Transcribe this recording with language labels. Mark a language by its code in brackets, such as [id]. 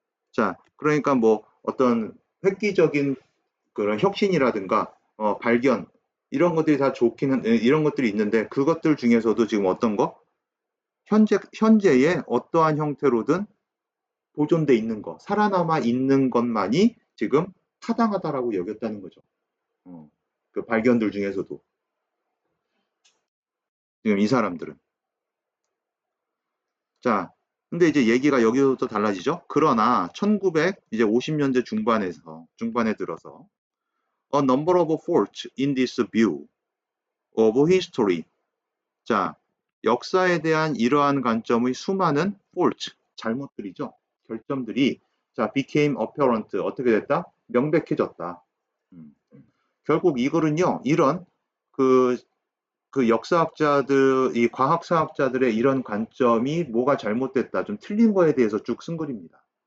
[ko] 자, 그러니까 뭐 어떤 획기적인 그런 혁신이라든가 발견 이런 것들이 다 좋기는 이런 것들이 있는데 그것들 중에서도 지금 어떤 거 현재의 어떠한 형태로든 보존돼 있는 거 살아남아 있는 것만이 지금 타당하다라고 여겼다는 거죠. 그 발견들 중에서도 지금 이 사람들은 자 근데 이제 얘기가 여기서부터 달라지죠. 그러나 1950년대 중반에 들어서 [en] A number of faults in this view of history. [ko] 자, 역사에 대한 이러한 관점의 수많은 faults, 잘못들이죠. 결점들이 자, [en] became apparent. [ko] 어떻게 됐다? 명백해졌다. 결국 이거는요, 이런 그, 그 역사학자들, 이 과학사학자들의 이런 관점이 뭐가 잘못됐다, 좀 틀린 거에 대해서 쭉 쓴 글입니다.